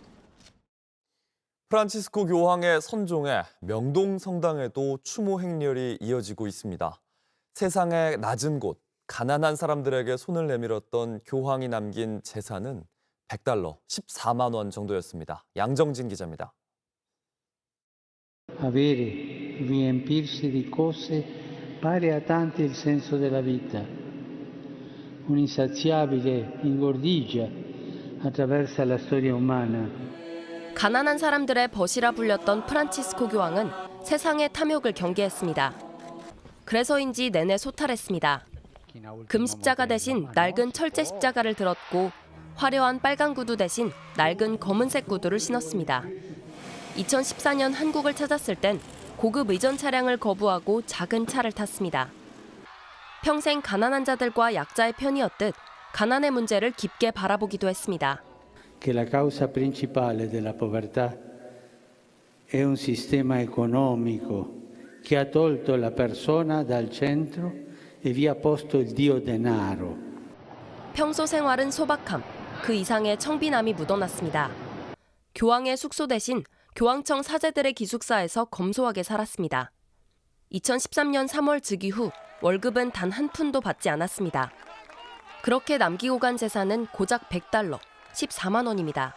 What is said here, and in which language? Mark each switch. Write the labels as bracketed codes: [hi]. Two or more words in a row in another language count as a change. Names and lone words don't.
[ko] 프란치스코 교황의 선종에 명동 성당에도 추모 행렬이 이어지고 있습니다. 세상의 낮은 곳, 가난한 사람들에게 손을 내밀었던 교황이 남긴 재산은 $100, 14만 원 정도였습니다. 양정진 기자입니다. [it] Avere, riempirsi di cose pare a tanti il senso della vita. Un'insaziabile ingordigia attraversa la storia umana. [ko] 가난한 사람들의 벗이라 불렸던 프란치스코 교황은 세상의 탐욕을 경계했습니다. 그래서인지 내내 소탈했습니다. 금십자가 대신 낡은 철제 십자가를 들었고 화려한 빨간 구두 대신 낡은 검은색 구두를 신었습니다. 2014년 한국을 찾았을 땐 고급 의전 차량을 거부하고 작은 차를 탔습니다. 평생 가난한 자들과 약자의 편이었듯 가난의 문제를 깊게 바라보기도 했습니다. [it] Che la causa principale della povertà è un sistema economico che ha tolto la persona dal centro e vi ha posto il dio denaro. [ko] 평소 생활은 소박함, 그 이상의 청빈함이 묻어났습니다. 교황의 숙소 대신 교황청 사제들의 기숙사에서 검소하게 살았습니다. 2013년 3월 즉위 후 월급은 단 한 푼도 받지 않았습니다. 그렇게 남기고 간 재산은 고작 $100, 14만 원입니다.